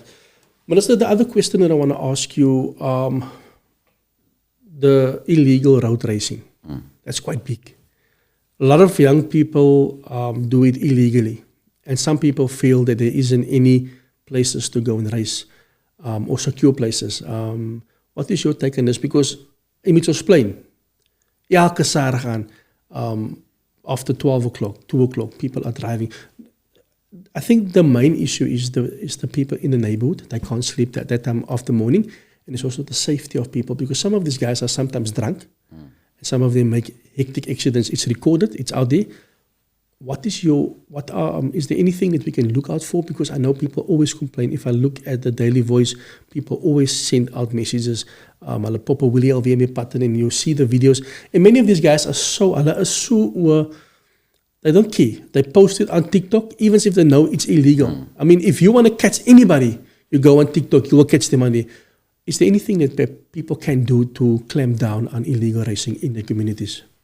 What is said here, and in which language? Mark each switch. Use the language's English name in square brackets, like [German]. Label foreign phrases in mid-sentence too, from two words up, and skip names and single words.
[English] Minister, the other question that I want to ask you, the illegal road racing. That's quite big. A lot of young people do it illegally, and some people feel that there isn't any places to go and race or secure places. What is your take on this? Because in Mitchell's Plain, [Afrikaans] elke Saterdag aan, [English] after 12 o'clock, 2 o'clock, people are driving. I think the main issue is the people in the neighborhood. They can't sleep at that time of the morning, and it's also the safety of people, because some of these guys are sometimes drunk. Some of them make hectic accidents. It's recorded. It's out there. Is there anything that we can look out for? Because I know people always complain. If I look at the Daily Voice, people always send out messages. [Afrikaans] Hulle pop 'n wheelie alweer mee pad in, [English] and you see the videos. And many of these guys they don't care. They post it on TikTok, even if they know it's illegal. I mean, if you want to catch anybody, you go on TikTok, you will catch them on there. Is there anything that people can do to clamp down on illegal racing in their communities?